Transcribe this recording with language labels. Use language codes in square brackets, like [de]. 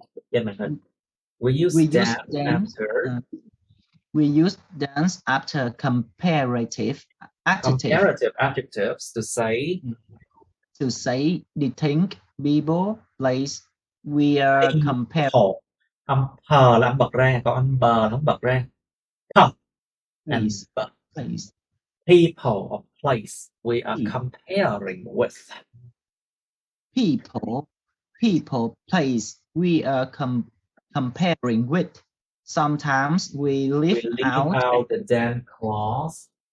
[vi] Trên màn hình. [en] We use than after we use than after comparative adjectives to say the thing, people, place we are comparing. [vi] Âm hờ là âm bật ra, còn âm bờ là không bật ra. [en] Place. People or place we are comparing with. People, place we are comparing with. Sometimes we leave out the then clause.